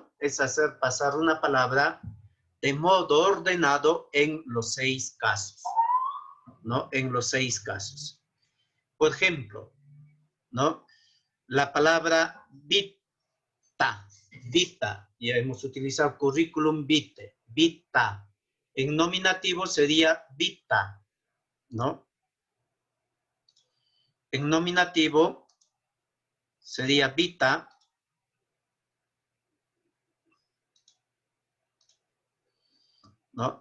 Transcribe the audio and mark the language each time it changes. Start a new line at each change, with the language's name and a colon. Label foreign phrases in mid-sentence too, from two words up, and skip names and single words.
Spanish: Es hacer pasar una palabra de modo ordenado en los 6 casos, ¿no? En los 6 casos. Por ejemplo, ¿no? La palabra vita, vita, ya hemos utilizado
Latin: curriculum vitae,
Spanish: vita. En nominativo sería vita, ¿no? En nominativo sería vita. ¿No?